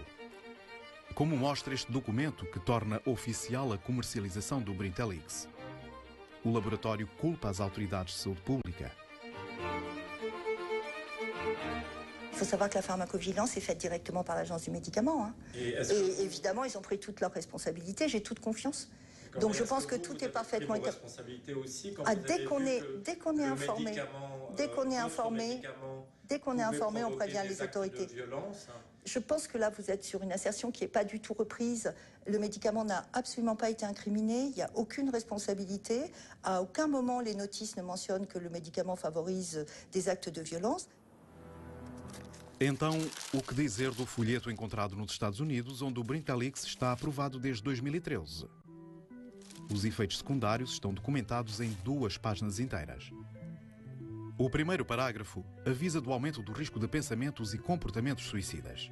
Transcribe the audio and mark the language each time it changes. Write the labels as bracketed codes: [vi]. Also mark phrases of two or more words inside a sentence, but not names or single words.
[pt] Como mostra este documento que torna oficial a comercialização do Brintellix. O laboratório culpa as autoridades de saúde pública. [fr] Il faut savoir que la pharmacovigilance est faite directement par l'Agence du médicament, hein. Et évidemment, ils ont pris toutes leurs responsabilités. J'ai toute confiance. Donc je pense que tout est parfaitement responsabilité aussi quand dès qu'on est informé, on prévient les autorités. Je pense que là, vous êtes sur une assertion qui n'est pas du tout reprise. Le médicament n'a absolument pas été incriminé. Il n'y a aucune responsabilité. À aucun moment, les notices ne mentionnent que le médicament favorise des actes de violence. [pt] Então, o que dizer do folheto encontrado nos Estados Unidos, onde o Brintellix está aprovado desde 2013? Os efeitos secundários estão documentados em 2 páginas inteiras. O primeiro parágrafo avisa do aumento do risco de pensamentos e comportamentos suicidas.